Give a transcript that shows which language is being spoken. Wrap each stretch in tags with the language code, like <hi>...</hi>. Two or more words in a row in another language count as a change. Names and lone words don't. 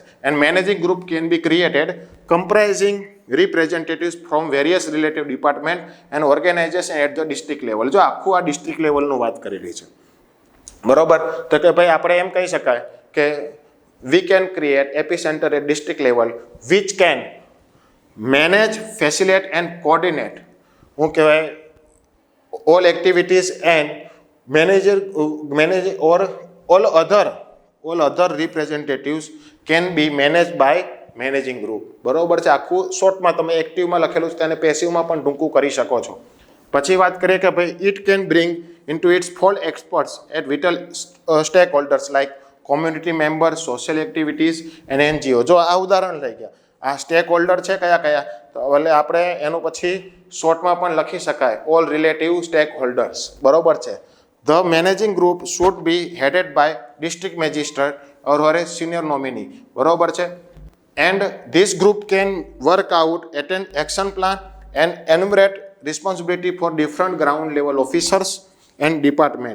<en>and managing group can be created comprising representatives from various relative department and organization at the district level.</en> <gu>જો આખું આ ડિસ્ટ્રિક્ટ લેવલનું વાત કરેલી છે. બરોબર? તો કે ભાઈ આપણે એમ કહી શકાય કે</gu> <en>we can create AP center at district level which can manage, facilitate and coordinate</en> <gu>શું કહેવાય</gu> <en>all activities and manage or all other representatives can be managed by managing group.</en> <gu>બરોબર છે? આખું શોર્ટમાં તમે એક્ટિવમાં લખેલું છે તેને પેસિવમાં પણ ટૂંકું કરી શકો છો. પછી વાત કરીએ કે ભાઈ</gu> <en>it can bring into its fold experts at vital stakeholders like community members, social activities and NGO.</en> <gu>જો આ ઉદાહરણ લઈ ગયા, આ</gu> <en>stake holder</en> <gu>છે કયા તો એટલે આપણે એનું પછી શોર્ટમાં પણ લખી શકાય</gu> <en>all relative stake holders.</en> <gu>બરોબર છે?</gu> <en>The managing group should be headed by district magistrate or her senior nominee.</en> <gu>બરોબર છે?</gu> <en>And this group can work out action plan and enumerate responsibility for different ground level officers and department.</en>